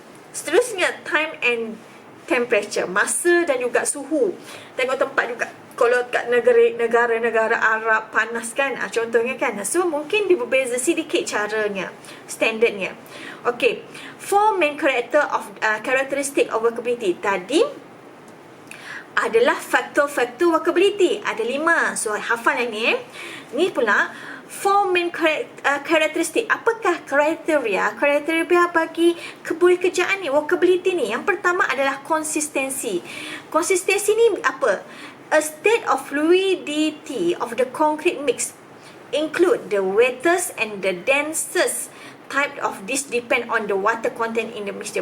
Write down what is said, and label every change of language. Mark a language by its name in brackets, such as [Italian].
[Malay] Seterusnya, [English] time and temperature, [Malay] masa dan juga suhu. Tengok tempat juga. Kalau kat negara-negara Arab panas kan, contohnya kan. So mungkin dia berbeza sedikit caranya, standardnya. [English] Okay, 4 main characteristic of workability. [Malay] Tadi adalah faktor-faktor workability. Ada 5. So hafal yang ni. Ni pula 4 main characteristic. Apakah kriteria bagi kebolehkerjaan ni, workability ni? Yang pertama adalah konsistensi. Konsistensi ni apa? [English] A state of fluidity of the concrete mix include the wettest and the densest type of this depend on the water content in the mixture.